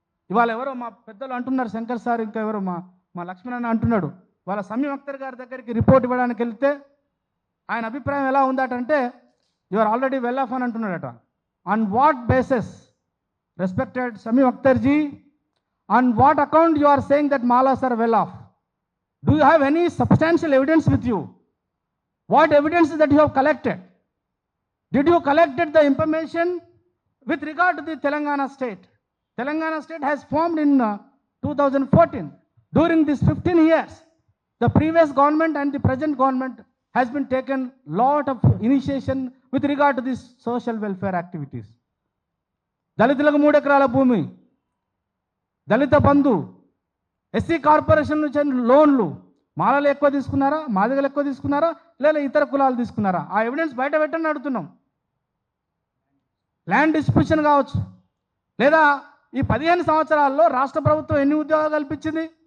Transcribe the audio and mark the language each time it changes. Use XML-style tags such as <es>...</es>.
<te>ఇవాళ ఎవరో మా పెద్దలు అంటున్నారు, శంకర్ సార్, ఇంకా ఎవరో మా లక్ష్మణ్ అంటున్నాడు, వాళ్ళ షమీమ్ అఖ్తర్ గారి దగ్గరికి రిపోర్ట్ ఇవ్వడానికి వెళ్తే ఆయన అభిప్రాయం ఎలా ఉందటంటే,</te> <en>you are already well off</en> <te>అని అంటున్నాడట.</te> <en>On what basis respected Shamim Akhtarji, on what account you are saying that Malas are well off? Do you have any substantial evidence with you? What evidence that you have collected? Did you collected the information with regard to the Telangana state? Telangana state has formed in 2014. During these 15 years, the previous government and the present government has been taken lot of initiation with regard to these social welfare activities.</en> <te>దళితులకు 3 ఎకరాల భూమి, దళిత బంధు, SC corporation నుంచి లోన్లు మాలలు ఎక్కువ తీసుకున్నారా, మాదిగలు ఎక్కువ తీసుకున్నారా, లేదా ఇతర కులాలు తీసుకున్నారా? ఆ ఎవిడెన్స్ బయట పెట్టని అడుగుతున్నాం. ల్యాండ్ డిస్ట్రిబ్యూషన్ కావచ్చు, లేదా ఈ 15 సంవత్సరాల్లో రాష్ట్ర ప్రభుత్వం ఎన్ని ఉద్యోగాలు కల్పించింది?</te>